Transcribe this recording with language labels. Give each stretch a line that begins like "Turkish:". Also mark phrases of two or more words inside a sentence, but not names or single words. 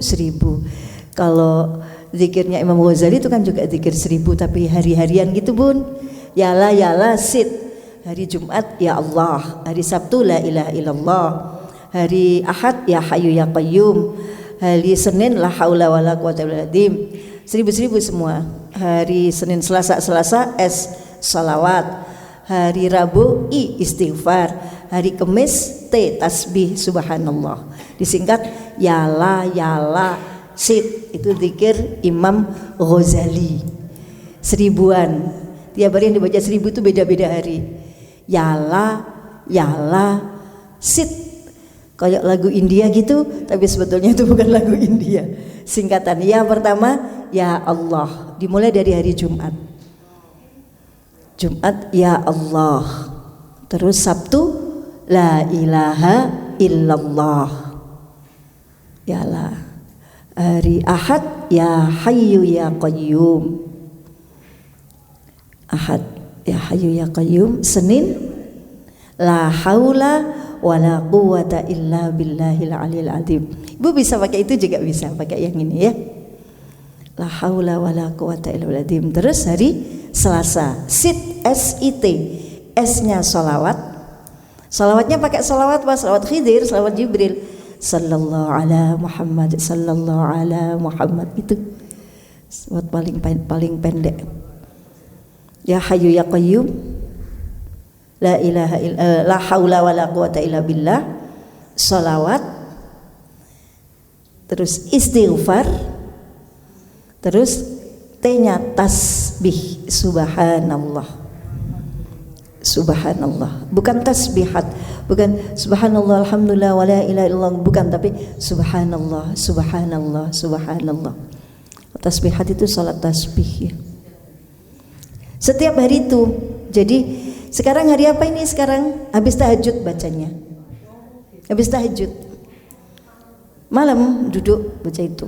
Indonesian: Kalau zikirnya Imam Ghazali itu kan juga zikir 1000 tapi hari-harian gitu bun. Yala sit. Hari Jumat
Arabic: يا الله,
Indonesian: hari Sabtu
Arabic: لا إله إلا الله,
Indonesian: hari Ahad
Arabic: يا حي يا قيوم,
Indonesian: hari Senin
Arabic: لا حول ولا قوة إلا بالله.
Indonesian: 1000 semua. Hari Senin Selasa salawat, hari Rabu istighfar, hari Kamis tasbih subhanallah. Disingkat yala sit. Itu zikir Imam Ghazali. 1000-an. Tiap hari yang dibaca 1000 itu beda-beda hari. Yala sit. Kayak lagu India gitu, tapi sebetulnya itu bukan lagu India. Singkatan ya pertama
Arabic: يا الله,
Indonesian: dimulai dari hari Jumat ya Allah, terus Sabtu
Arabic: لا إله إلا الله يا الله,
Indonesian: hari Ahad
Arabic: يا حي يا قيوم,
Indonesian: Ahad
Arabic: يا حي يا قيوم,
Indonesian: Senin
Arabic: لا حول ولا قوة إلا بالله العلي العظيم.
Indonesian: Ibu bisa pakai itu juga bisa pakai yang ini ya.
Arabic: لا حول ولا قوة إلا بالله العظيم.
Indonesian: Terus hari Selasa sit SIT, S-nya salawat. Salawatnya pakai salawat apa?
Arabic: Salawat Khidir, salawat Jibril. صلى الله على محمد، صلى الله على محمد,
Indonesian: itu salawat paling pendek.
Arabic: يا حي يا قيوم، لا إله إلا، لا حول ولا قوة إلا بالله,
Indonesian: salawat, terus istighfar, terus T-nya tasbih subhanallah. Subhanallah, bukan tasbihat, bukan
Arabic: سبحان الله الحمد لله ولا إله إلا الله,
Indonesian: bukan, tapi
Arabic: سبحان الله سبحان الله سبحان الله.
Indonesian: Tasbihat itu salat tasbih ya. Setiap hari itu. Jadi sekarang hari apa ini sekarang? Habis tahajud bacanya. Habis tahajud. Malam duduk baca itu.